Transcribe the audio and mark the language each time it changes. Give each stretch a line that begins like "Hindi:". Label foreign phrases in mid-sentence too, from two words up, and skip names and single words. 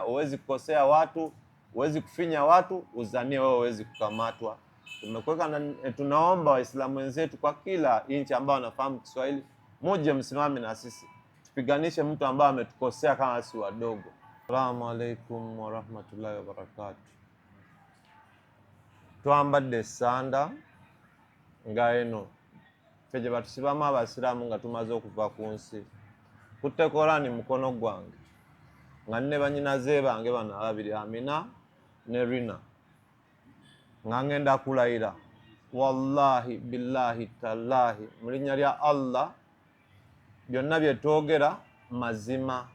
Swahili: Huwezi kukosea watu, huwezi kufinya watu, uzanie wewe huwezi kukamatwa. Tumekuweka tunaomba Waislamu wenzetu kwa kila nchi ambao wanafahamu Kiswahili, muje msimame na sisi. Tupiganishe mtu ambaye ametukosea kama si wadogo.
Arabic: السلام عليكم ورحمة الله وبركاته.
Ganda: Twambadde sanda nga eno ffe gye batusibamu abasiraamu nga tumaze okuva ku nsi. Kutte Korani mukono gwange nga nne banyinaze bange bano ababiri Amina ne Rina nga ngenda kulayira
Arabic: والله بالله تالله
Ganda: mu linnya lya Allah byonna bye twogera mazima.